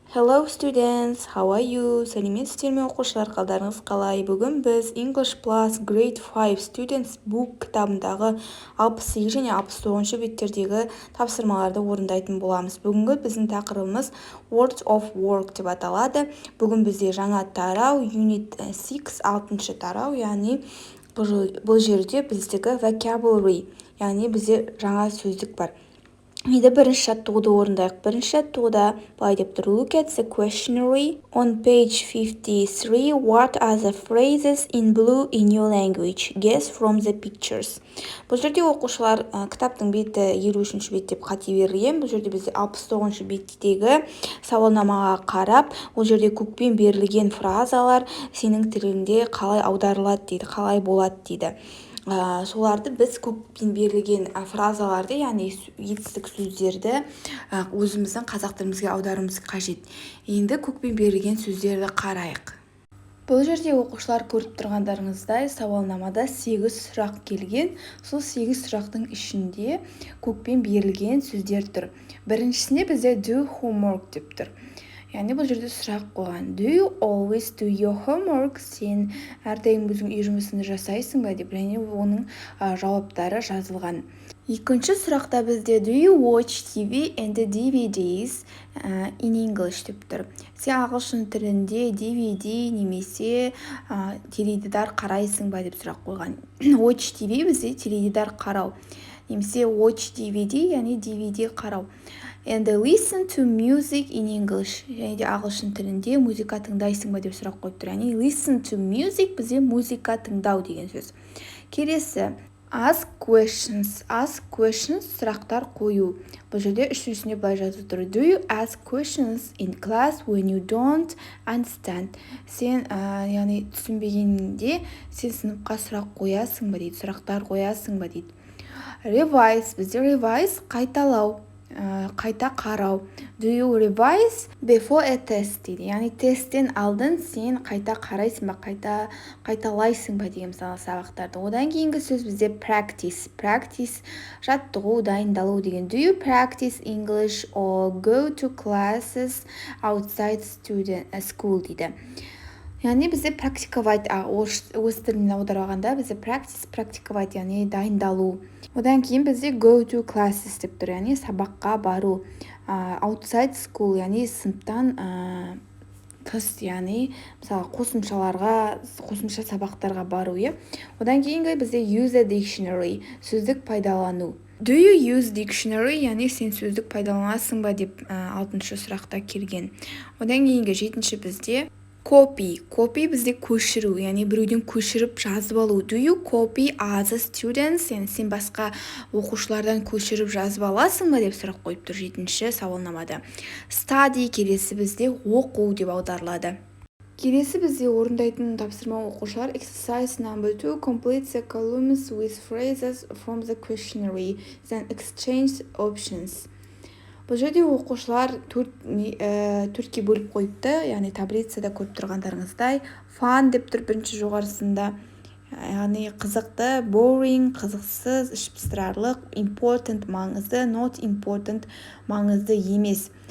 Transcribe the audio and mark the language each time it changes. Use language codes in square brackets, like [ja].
[en] Hello students, how are you? [kk] Сәлеметсіздер ме оқушылар, қалдарыңыз қалай? Бүгін біз English Plus Grade 5 Students Book кітабындағы 68 және 69 беттердегі тапсырмаларды орындайтын боламыз. Бүгінгі біздің тақырыбымыз Words of Work деп аталады. Бүгін бізде жаңа тарау Unit 6 6-шы тарау, яғни бұл жерде біздегі vocabulary, яғни бізде жаңа сөздік бар. Енді бірінші жаттығуды орындайық. Бірінші жаттығуда былай деп тұр. [en] Look at the questionnaire on page 53. What are the phrases in blue in your language? Guess from the pictures. [kk] Бұл жерде оқушылар кітаптың беті 53-ші бет деп қате берілген. Бұл жерде бізде 69-ші беттегі сауалнамаға қарап, ол жерде көкпен берілген фразалар сенің тіліңде қалай аударылады дейді, қалай болады дейді. Соларды біз көппен берілген фразаларды, яғни етістік сөздерді өзіміздің қазақ тілімізге аударуымыз қажет. Енді көкпен берілген сөздерді қарайық. Бұл жерде оқушылар көріп тұрғандарыңыздай сауалнамада 8 сұрақ келген. Сол 8 сұрақтың ішінде көкпен берілген сөздер тұр. Біріншісінде бізде [en] do homework [kk] деп тұр. Яғни бұл жерде сұрақ қойған. [en] Do you always do your homework? [kk] Сен әрдайым өзің үй жұмысыңды жасайсың ба деп, және оның жауаптары жазылған. Екінші сұрақта бізде [en] do you watch TV and DVDs in English [kk] деп тұр. Сен ағылшын тілінде DVD немесе теледидар қарайсың ба деп сұрақ қойған. [en] Watch TV [kk] бізде теледидар қарау. Немесе [en] watch DVD, [kk] яғни DVD қарау. [en] And listen to music in English. [kk] Және де ағылшын тілінде музыка тыңдайсың ба деп сұрақ қойып тұр. Яғни [en] listen to music [kk] бізде музыка тыңдау деген сөз. Келесі [en] ask questions. Ask questions [kk] сұрақтар қою. Бұл жерде үшіншісіне былай жазып тұр. [en] Do you ask questions in class when you don't understand? [kk] Сен яғни түсінбегенде сен сыныпқа сұрақ қоясың ба дейді, сұрақтар қоясың ба дейді. [en] Revise. [kk] Бізде revise қайталау. Қайта қарау. [en] Do you revise before a test [kk] дейді. Яғни тесттен алдын сен қайта қарайсың ба, қайталайсың ба деген мысалы сабақтарды. Одан кейінгі сөз бізде practice. Practice жаттығу, дайындалу деген. [en] Do you practice English or go to classes outside school [kk] дейді. Яғни бізде [ru] практиковать, [kk] өз тіліне аударғанда бізде практиковать, яғни дайындалу. Одан кейін бізде [en] go to classes [kk] деп тұр, яғни сабаққа бару. [en] Outside school, [kk] яғни сыныптан тыс, яғни мысалы қосымша сабақтарға бару. Одан кейінгі бізде [en] use a dictionary, [kk] сөздік пайдалану. [en] Do you use dictionary, [kk] яғни сен сөздік пайдаланасың ба деп 6-шы сұрақта келген. Одан кейінгі 7-ші бізде copy. Copy бізде көшіру, яғни біреуден көшіріп жазып алу. [en] Do you copy other students? [kk] Яғни сен басқа оқушылардан көшіріп жазып аласың ба деп сұрақ қойып тұр 7-ші сауалнамада. Study келесі бізде оқу деп аударылады. Келесі бізде орындайтын тапсырма оқушылар [en] exercise number 2 complete the columns with phrases from the questionnaire, then exchange options. [kk] Бұл жерде оқушылар төртке бөліп қойыпты, яғни таблицада көріп тұрғандарыңыздай fun деп тұр бірінші жоғарысында, яғни қызықты, boring қызықсыз, ішпыстырарлық, important маңызды, [en] not important [kk] маңызды емес.